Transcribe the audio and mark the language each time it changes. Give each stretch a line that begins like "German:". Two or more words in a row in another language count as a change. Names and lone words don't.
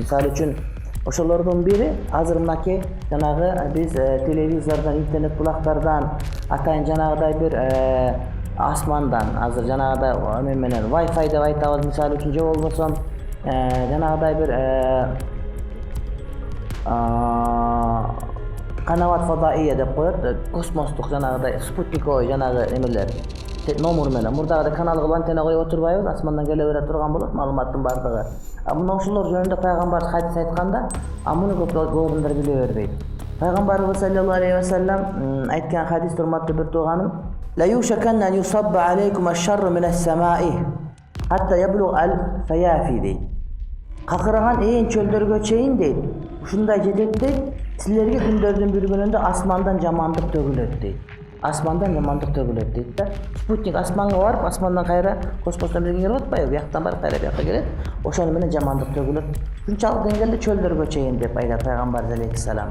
Kyrgyz: Мисалы үчүн ошолордун бири азыр мынакей жанагы биз телевизордон, интернет булактардан, атайын жанагыдай бир асмандан, азыр жанагыдай эме менен Wi-Fi деп айтабыз, мисалы үчүн, же болбосо жанагыдай бир
Arabic: قنوات فضائية
Kyrgyz: деп коет, космостук жанагыдай спутниковый жанагы эмелер, номер менен мурдагыдай канал кылып антенна коюп отурбайбыз, асмандан келе бере турган болот маалыматтын бардыгы. Мына ушулар жөнүндө пайгамбар хадис айтканда, муну көп адамдар биле бербейт. Пайгамбарыбыз
Arabic: صلى الله عليه وسلم
Kyrgyz: айткан хадис, урматтуу бир тууганым,
Arabic: لا يوشكن أن يصب عليكم الشر من السماء حتى يبلغ الفيافي дейт.
Kyrgyz: Какыраган ээн чөлдөргө чейин дейт. Ушундай жетет дейт. Силерге күндөрдүн бир күнүндө асмандан жамандык төгүлөт дейт. Асмандан жамандык төгүлөт дейт да. Спутник асманга барып, асмандан кайра космостон бирге келип атпайбы? Бияктан барып кайра бияка келет. Ошону менен жамандык төгүлөт. Ушунчалык деңгээлде чөлдөргө чейин деп айтат пайгамбар алейхиссалам.